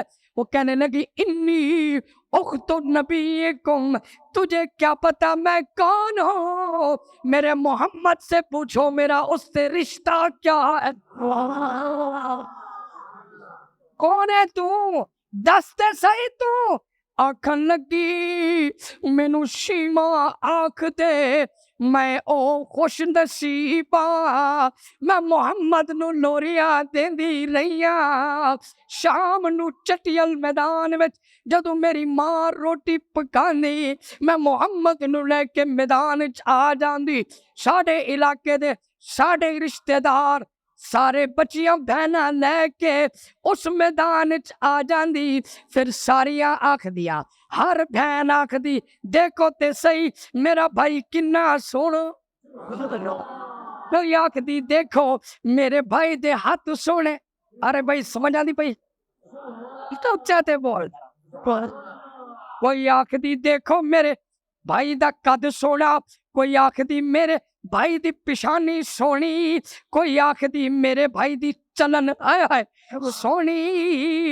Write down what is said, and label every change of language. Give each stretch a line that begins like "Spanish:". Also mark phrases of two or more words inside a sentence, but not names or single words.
Urdu: وہ کہنے لگی
Arabic: انی اخت نبیکم,
Urdu: تجھے کیا پتا میں کون ہوں, میرے محمد سے پوچھو میرا اس سے رشتہ کیا ہے.
Punjabi: کون ہے تو, دستے صحیح تو. آکھن لگی مینو شیمہ آکھ دے, میں او خوش نصیبا, میں محمد نو لوریاں دیندی رہیاں. شام نو چٹیل میدان وچ جدو میری ماں روٹی پکاندی, میں محمد نو لے کے میدان وچ آ جاندی. ساڈے علاقے دے ساڈے رشتہ دار سارے بچیاں بہناں لے کے اس میدان وچ آ جاندی. پھر ساریاں آکھ دیا, ہر بہن آکھ دی دیکھو تے صحیح میرا بھائی کنا سونا. پھر آکھ دی دیکھو میرے بھائی دے ہاتھ سونے. ارے بھائی سمجھ آندی پئی, تو چاہتے بول کوئی آکھدی دیکھو میرے بھائی دا قد سونا، کوئی آکھدی میرے بھائی دی پیشانی سونی، کوئی آکھدی میرے بھائی دی چلن آئے آئے سونی۔